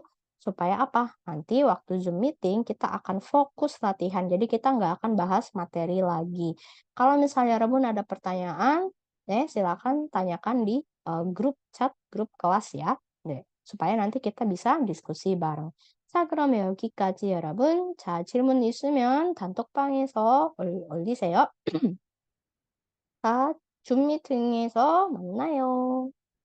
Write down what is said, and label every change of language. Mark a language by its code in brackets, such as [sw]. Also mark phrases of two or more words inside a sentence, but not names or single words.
[id] Supaya apa? Nanti waktu Zoom meeting kita akan fokus latihan. Jadi kita nggak akan bahas materi lagi. Kalau misalnya Rabun ada pertanyaan, silakan tanyakan di grup chat, grup kelas ya. supaya nanti kita bisa diskusi bareng. [ko] 자, 그럼 여기까지 여러분. 자, 질문 있으면 단톡방에서 올리세요. 자, 줌 미팅에서 만나요.